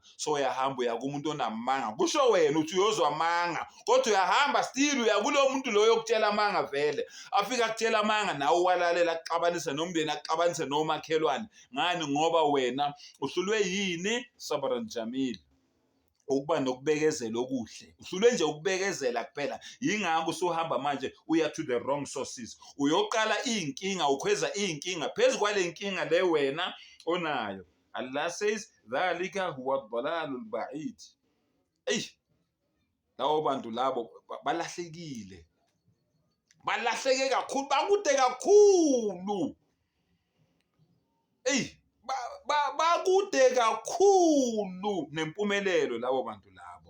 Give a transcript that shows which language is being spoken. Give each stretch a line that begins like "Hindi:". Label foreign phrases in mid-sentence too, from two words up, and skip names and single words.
Zulu: So uyahamba uya kumuntu onamanga, kusho wena uthi uyozwa amanga, kodwa uyahamba still uya kulo muntu loyo okutshela amanga vele. Afika akutshela amanga nawe walalela, akuxabanise nomndeni, akuxabanise nomakhelwane. Ngani? Ngoba wena uhlulwe yini?
Arabic: صبرا جميلا,
Zulu: ukuba nokubekezela okuhle. Uhlulwe nje ukubekezela kuphela. Yingakho usuhamba manje uya
English: to the wrong sources,
Zulu: uyoqala inkinga, ukhweza inkinga phezu kwale nkinga le wena onayo.
Arabic: Allah says ذلك هو الضلال البعيد.
Zulu: Lawo bantu labo balahlekile, balahleke kakhulu, bakude kakhulu. Bakude kakhulu nempumelelo labo bantu labo.